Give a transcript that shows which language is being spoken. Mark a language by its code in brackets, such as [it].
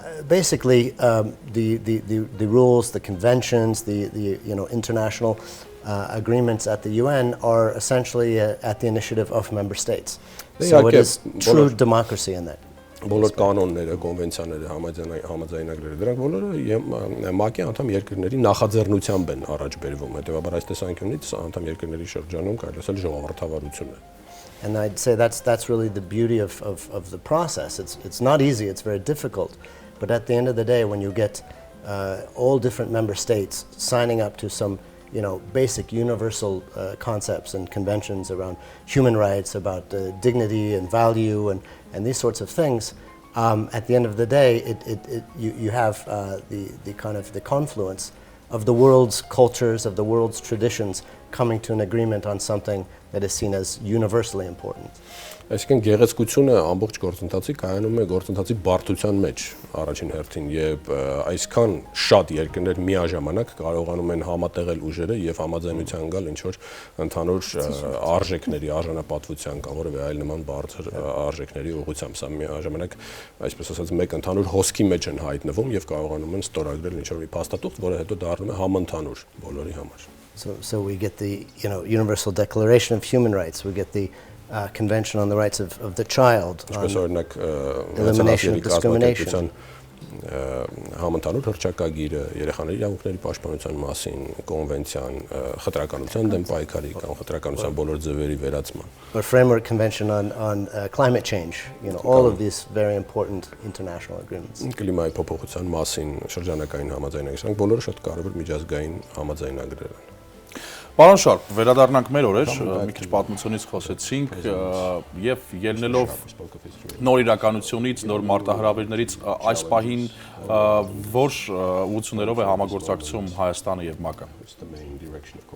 [en] Basically, the rules, the conventions, the international agreements at the UN are essentially at the initiative of member states. So it is true democracy in that. [hy] բոլոր կանոնները, կոնվենցիաները, համաձայնագրերը, դրանք բոլորը ՄԱԿ-ի անդամ երկրների նախաձեռնությամբ են առաջ բերվում։ Հետևաբար այս տեսանկյունից անդամ երկրների շրջանում կարելի ասել ժողովրդավարություն է։ [en] And I'd say that's really the beauty of the process. It's not easy, it's very difficult. But at the end of the day, when you get all different member states signing up to some basic universal concepts and conventions around human rights, about dignity and value and these sorts of things, at the end of the day, you have the kind of the confluence of the world's cultures, of the world's traditions coming to an agreement on something that is seen as universally important. [hy] Այսինքն գեղեցկությունը ամբողջ գործընթացի կայանում է գործընթացի բարդության մեջ առաջին հերթին եւ այսքան շատ երկրներ միաժամանակ կարողանում են համատեղել ուժերը եւ համաձայնության գալ ինչ որ ընդհանուր արժեքների, արժանապատվության կամ որևէ այլ նման բարձր արժեքների ուղղությամբ սա միաժամանակ այսպես ասած մեկ ընդհանուր հոսքի մեջ են հայտնվում եւ կարողանում են ստորագրել ինչ որ մի փաստաթուղթ, որը հետո դառնում է համընդհանուր բոլորի համար. [en] So we get the Universal Declaration of Human Rights, we get the Convention on the Rights of the Child, elimination of discrimination. [hy] Համընդհանուր հռչակագիրը, երեխաների իրավունքների պաշտպանության մասին, կոնվենցիան, խտրականության դեմ պայքարի կամ խտրականության բոլոր ձևերի վերացման. [en] Or framework convention on climate change, all of these very important international agreements. [hy] Կլիմայի փոփոխության մասին շրջանակային համաձայնագրեր, բոլորը շատ կարևոր միջազգային համաձայնագրեր են. Պարոն Շարփ, վերադառնանք մեր օրեր, մի քիչ պատմությունից խոսեցինք եւ ելնելով նոր իրականությունից, նոր մարտահրավերներից այս պահին որ ուղղություններով է համագործակցում Հայաստանը եւ ՄԱԿ-ը.